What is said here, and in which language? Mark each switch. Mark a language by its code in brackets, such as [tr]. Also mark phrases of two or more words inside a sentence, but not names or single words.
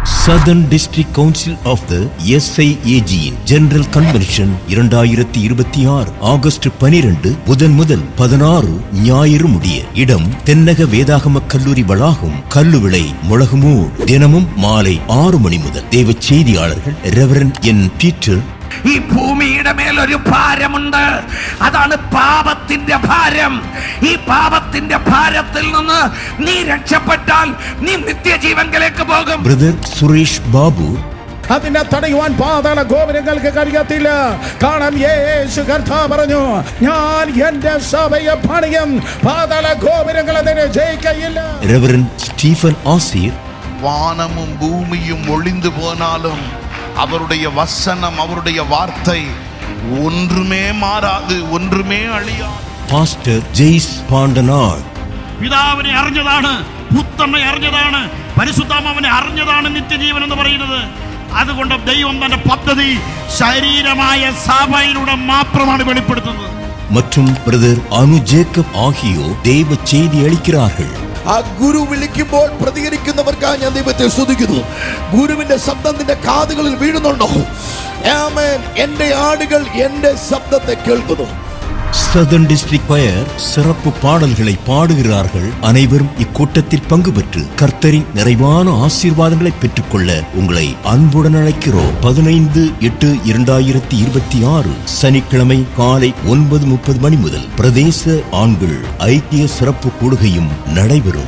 [en] Southern District Council of the SIAG General Convention [ta] 2026 ஆகஸ்ட் 12 புதன் முதல் 16 ஞாயிறு முடிய. இடம் தென்னக வேதாகம கல்லூரி வளாகம், கல்லுவிளை, முழகுமூர். தினமும் மாலை 6 மணி முதல். தேவ செய்தியாளர்கள் ரெவரண்ட் என் പീറ്റർ. [ml] ഈ ഭൂമിയുടെ മേൽ ഒരു ഭാരമുണ്ട്, അതാണ് പാപത്തിന്റെ ഭാരം. ഈ പാപത്തിന്റെ ഭാരത്തിൽ നിന്ന് നീ രക്ഷപ്പെട്ടാൽ നീ നിത്യജീവനിലേക്ക് പോകും. ബ്രദർ സുരേഷ് ബാബു. അതിനെ തടയുവാൻ പാതാള ഗോപുരങ്ങൾക്ക് കഴിയത്തില്ല. കാരണം യേശു കർത്താവ് പറഞ്ഞു, ഞാൻ എന്റെ സഭയെ പണിയും, പാതാള ഗോപുരങ്ങൾ അതിനെ ജയിക്കയില്ല. റെവറൻഡ് സ്റ്റീഫൻ ആസീർ. [ta] வானமும் பூமியும் ஒளிந்து போனாலும் அவருடைய வசனம், அவருடைய வார்த்தை ஒன்றுமே மாறாது, ஒன்றுமே அழியாது. [ml] പാസ്റ്റർ ജെയ്സ് പാണ്ടനാട്. പിതാവിനെ അറിഞ്ഞതാണ്, പുത്രനെ അറിഞ്ഞതാണ്, പരിശുദ്ധാത്മാവിനെ അറിഞ്ഞതാണ് നിത്യജീവൻ എന്ന് പറയുന്നത്. അതുകൊണ്ട് ദൈവം തന്റെ പദ്ധതി ശരീരമായ സഭയിലൂടെ മാത്രമാണ് വെളിപ്പെടുത്തുന്നത്. [ta] மற்றும் பிரதர் அனு ஜேக்கப் ஆகியோர் தேவ செய்தி அளிக்கிறார்கள். [ml] ആ ഗുരു വിളിക്കുമ്പോൾ പ്രതികരിക്കുന്നവർക്കായി ഞാൻ ദൈവത്തെ സ്തുതിക്കുന്നു. ഗുരുവിന്റെ ശബ്ദം നിന്റെ കാതുകളിൽ വീഴുന്നുണ്ടോ? ആമേൻ. എന്റെ ആടുകൾ എന്റെ ശബ്ദത്തെ കേൾക്കുന്നു. [ta] சதர்ன் டிஸ்ட்ரிக்ட் பயர் சிறப்பு பாடல்களை பாடுகிறார்கள். அனைவரும் இக்கூட்டத்தில் பங்கு பெற்று கர்த்தரின் நிறைவான ஆசீர்வாதங்களை பெற்றுக்கொள்ள உங்களை அன்புடன் அழைக்கிறோம். 15/8/2026 சனிக்கிழமை காலை 9:30 மணி முதல் பிரதேச ஆண்கள் ஐக்கிய சிறப்பு கூடுகையும் நடைபெறும்.